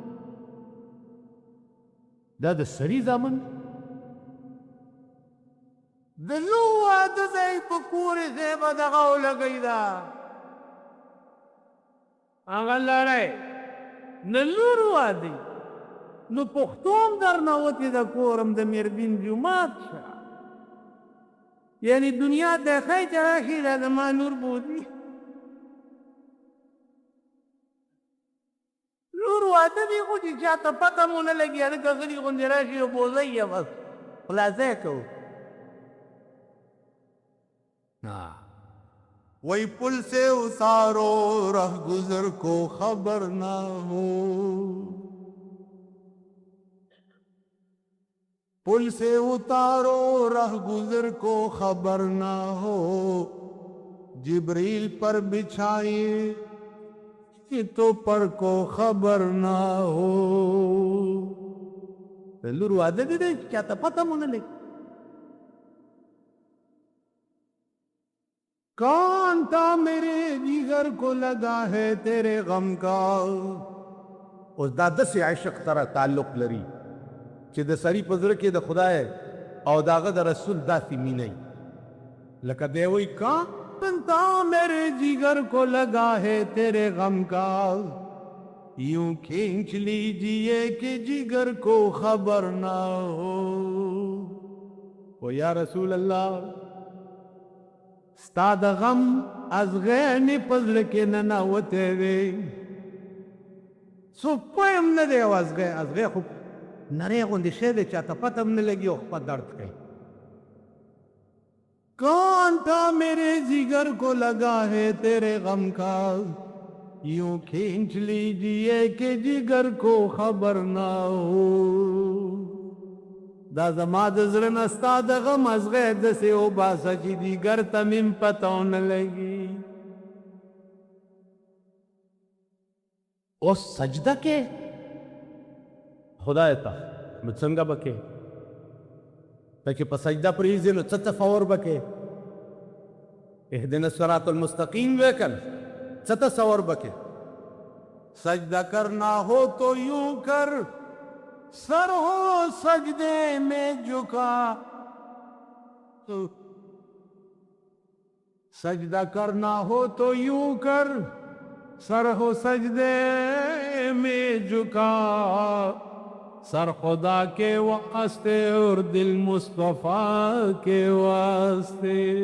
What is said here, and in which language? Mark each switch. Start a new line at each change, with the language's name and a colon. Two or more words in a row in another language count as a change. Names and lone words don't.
Pashto: دا د سړي زامن د لو واده ځای په کورې ځای به دغه ولګئ دا هغه لړی د لور واده نو پښتو هم درنه وتې د کور هم د میربین جومات شه یعنې دنیا د ښی چې راشي دا زما لور بوځي لور واده دی خو چې چاته پته مو نه لګي هلکه غلي غوندې راشي او بوځئ یې بس خلاصه یې کوو
Urdu: وہی پل سے اتارو رہ گزر کو خبر نہ ہو پل سے اتارو رہ گزر کو خبر نہ ہو جبریل پر بچھائیے تو پر کو خبر نہ ہو
Pashto: لور واده دې دی چا ته پته مو نه لګي
Urdu: کون تھا میرے جگر کو لگا ہے تیرے غم کا
Pashto: اوس دا داسې عشق سره تعلق لري چې د سړي په زړه کې د خدای او د هغه د رسول داسې مینه وي لکه دی وایي
Urdu: کون تھا میرے جگر کو لگا ہے تیرے غم کا یوں کھینچ لیجیے کہ جگر کو خبر نہ ہو
Pashto: او یا رسول الله ستا د غم ازغی مې په زړه کې ننوتی دی څوک پوه هم نه دی او ازغی خو نری غوندې شی دی چاته پته هم نه لګي او خپه درد کوي
Urdu: کون تھا میرے جگر کو لگا ہے تیرے غم کا یوں کھینچ لیجیے کہ جگر کو خبر نہ ہو
Pashto: دا زما د زړه نه ستا د غم ازغی داسې وباسه چې دیګر ته مې پته ونه لګي اوس سجده کې خدای ته نو څنګه به کې پکې په سجده پرېږدې نو څه تصور به کې
Arabic: اهدنا الصراط المستقیم
Pashto: به که څه تصور به کې
Urdu: سجدہ کرنا ہو تو یوں کر سر ہو سجدے میں جھکا سجدہ کرنا ہو تو یوں کر سر ہو سجدے میں جھکا سر خدا کے واسطے اور دل مصطفیٰ کے واسطے